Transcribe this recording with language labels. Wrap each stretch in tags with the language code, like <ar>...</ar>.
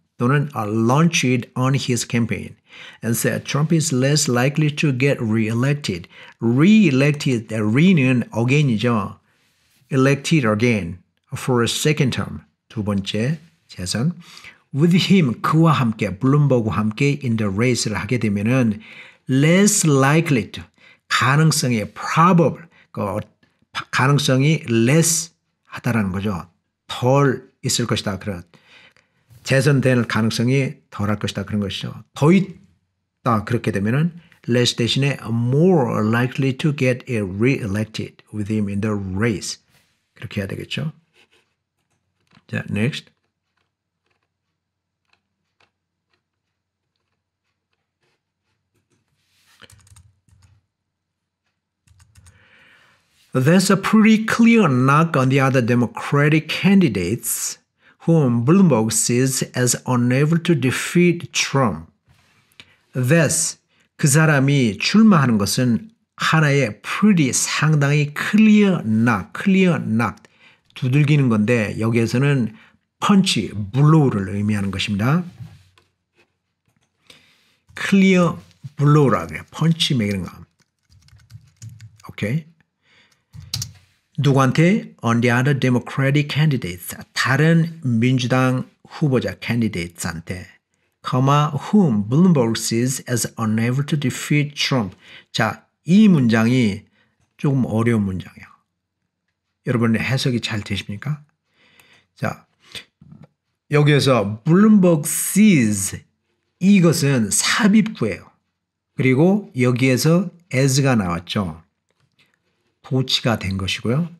<en>또는 launched on his campaign and said Trump is less likely to get re-elected. Re-elected, re는 again이죠. Elected again for a second term,</en> <ko>두 번째 재선.</ko> <en>with him</en> <ko>그와 함께 블룸버그와 함께</ko> <en>in the race</en> <ko>를 하게 되면은</ko> <en>less likely to</en> <ko>가능성이 probable 가능성이 less 하다라는 거죠. 덜 있을 것이다. 그런 재선될 가능성이 덜할 것이다. 그런 것이죠. 더 있다. 그렇게 되면은</ko> <en>less 대신에 more likely to get re-elected with him in the race.</en> <ko>그렇게 해야 되겠죠. 자, next.</ko> <en>There's a pretty clear knock on the other Democratic candidates whom Bloomberg sees as unable to defeat Trump.</en> <ko>There's 그 사람이 출마하는 것은 하나의 pretty 상당히</ko> <en>clear knock</en> <ko>두들기는 건데 여기에서는 punch, blow를 의미하는 것입니다. clear blow라고 해요. punch 매기는 거. 오케이. 누구한테?</ko> <en>On the other Democratic candidates.</en> <ko>다른 민주당 후보자 candidates한테.</ko> <en>whom Bloomberg sees as unable to defeat Trump.</en> <ko>자, 이 문장이 조금 어려운 문장이에요. 여러분 해석이 잘 되십니까? 자, 여기에서</ko> <en>Bloomberg sees</en> <ko>이것은 삽입구예요. 그리고 여기에서 as가 나왔죠. 도치가 된 것이고요.</ko>